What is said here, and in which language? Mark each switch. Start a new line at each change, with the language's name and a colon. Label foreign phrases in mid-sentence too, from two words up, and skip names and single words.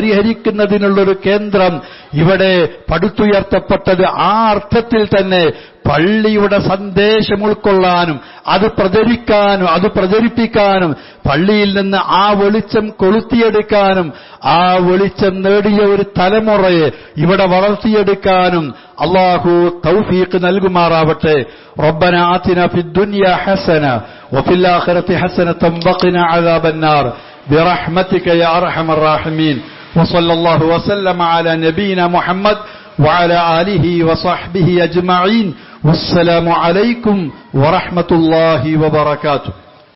Malayalam: പരിഹരിക്കുന്നതിനുള്ളൊരു കേന്ദ്രം ഇവിടെ പടുത്തുയർത്തപ്പെട്ടത് ആ അർത്ഥത്തിൽ തന്നെ പള്ളിയുടെ സന്ദേശം ഉൾക്കൊള്ളാനും അത് പ്രചരിപ്പിക്കാനും പള്ളിയിൽ നിന്ന് ആ വെളിച്ചം കൊളുത്തിയെടുക്കാനും ആ വെളിച്ചം നേടിയ ഒരു തലമുറയെ ഇവിടെ വളർത്തിയെടുക്കാനും അല്ലാഹു തൗഫീഖ് നൽകുമാറാവട്ടെ.
Arabic: ربنا آتنا في الدنيا حسنة وفي الآخرة حسنة وقنا عذاب النار برحمتك يا أرحم الراحمين. وصلى الله وسلم على نبينا محمد وعلى آله وصحبه أجمعين. والسلام عليكم ورحمة الله وبركاته.